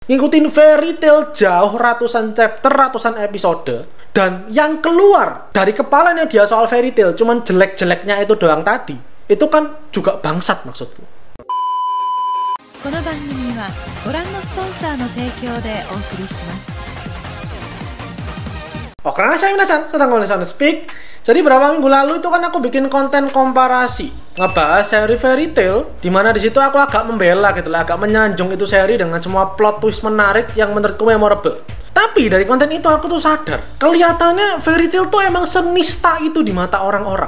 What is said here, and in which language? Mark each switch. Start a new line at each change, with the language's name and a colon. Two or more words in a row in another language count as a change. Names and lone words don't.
Indonesian: ngikutin Fairy Tail jauh ratusan chapter, ratusan episode, dan yang keluar dari kepalanya dia soal Fairy Tail cuman jelek-jeleknya itu doang tadi, itu kan juga bangsat maksudku.
Japanese: この番組はご覧のスポンサーの提供でお送りします。
Indonesian: Oke, saya Minasan, sedang ngomongin Speak. Jadi beberapa minggu lalu itu kan aku bikin konten komparasi ngebahas seri Fairy Tail, dimana di situ aku agak membela gitu lah, agak menyanjung itu seri dengan semua
English: plot twist
Indonesian: menarik yang menurutku memorable. Tapi dari konten itu aku tuh sadar, kelihatannya Fairy Tail tuh emang senista itu di mata orang-orang.